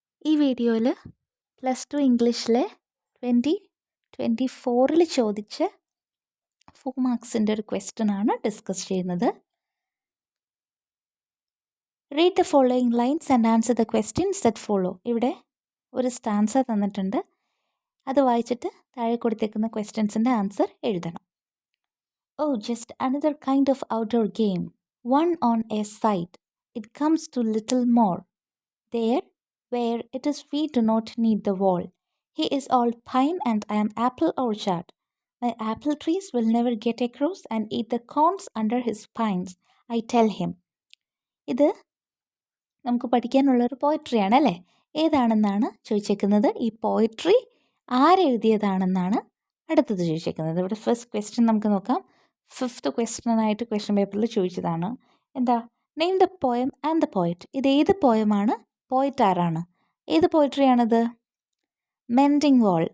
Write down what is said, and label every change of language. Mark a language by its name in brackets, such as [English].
[Malayalam] ഈ വീഡിയോയിൽ +2 ഇംഗ്ലീഷിലെ 2024 ചോദിച്ച 4 മാർക്സിൻ്റെ ഒരു ക്വസ്റ്റ്യനാണ് ഡിസ്കസ് ചെയ്യുന്നത്. [English] Read the following lines and answer the questions that follow. [Malayalam] ഇവിടെ ഒരു സ്റ്റാൻസ തന്നിട്ടുണ്ട്, അത് വായിച്ചിട്ട് താഴെ കൊടുത്തേക്കുന്ന ക്വസ്റ്റ്യൻസിൻ്റെ ആൻസർ എഴുതണം. [English] Oh, just another kind of outdoor game, one on a side. It comes to little more. There, where it is we do not need the wall. He is all pine and I am apple orchard. My apple trees will never get across and eat the corns under his pines, I tell him. [Malayalam] ഇത് നമുക്ക് പഠിക്കാനുള്ളൊരു പോയിട്രിയാണ് അല്ലേ? ഏതാണെന്നാണ് ചോദിച്ചേക്കുന്നത്. ഈ poetry ആരെഴുതിയതാണെന്നാണ് അടുത്തത് ചോദിച്ചേക്കുന്നത്. ഇവിടെ first question നമുക്ക് നോക്കാം. 5th ക്വസ്റ്റ്യനായിട്ട് question പേപ്പറിൽ ചോദിച്ചതാണ്. എന്താ? [English] Name the poem and the poet. [Malayalam] ഇത് ഏത് പോയമാണ്? പോയറ്റ് ആരാണ്? ഏത് പോയട്രിയാണിത്? മെൻഡിങ് വാൾ.